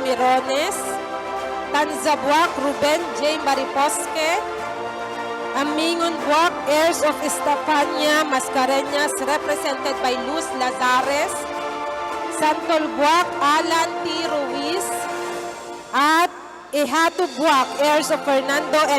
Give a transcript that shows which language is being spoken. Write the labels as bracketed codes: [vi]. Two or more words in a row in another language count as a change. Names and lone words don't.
[en] Mirones, Tanzabuak, Ruben J. Mariposque, Amingon Buak, heirs of Estefania Mascareñas, represented by Luz Lazares, Santol Buak, Alan T. Ruiz, at Ihatu Buak, heirs of Fernando M.